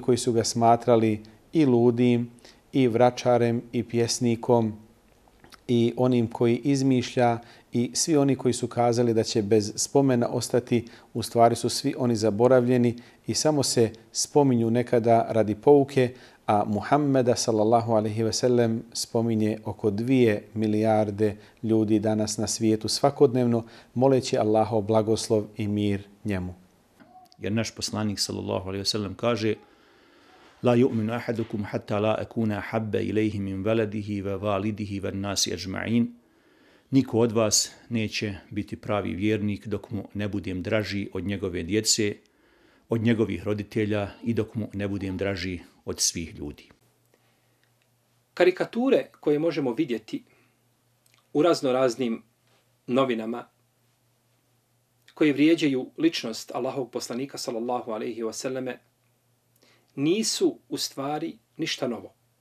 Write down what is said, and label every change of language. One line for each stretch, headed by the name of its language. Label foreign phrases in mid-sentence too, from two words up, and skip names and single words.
Bosnian: koji su ga smatrali i ludim, i vračarem, i pjesnikom, i onim koji izmišlja, i svi oni koji su kazali da će bez spomena ostati, u stvari su svi oni zaboravljeni i samo se spominju nekada radi pouke, a Muhammeda
Arabic: صلى الله عليه وسلم
Bosnian: spominje oko 2 milijarde ljudi danas na svijetu svakodnevno, moleći Allahov blagoslov i mir njemu. Jer naš poslanik
Arabic: صلى الله عليه وسلم
Bosnian: kaže:
Arabic: لا يؤمن أحدكم حتى لا أكون أحب إليه من ولده ووالده والناس أجمعين.
Bosnian: Niko od vas neće biti pravi vjernik dok mu ne budem draži od njegove djece, od njegovih roditelja i dok mu ne budem draži od svih ljudi. Karikature koje možemo vidjeti u raznoraznim novinama koje vrijeđaju ličnost Allahovog poslanika
Arabic: صلى الله عليه وسلم
Bosnian: nisu u stvari ništa novo.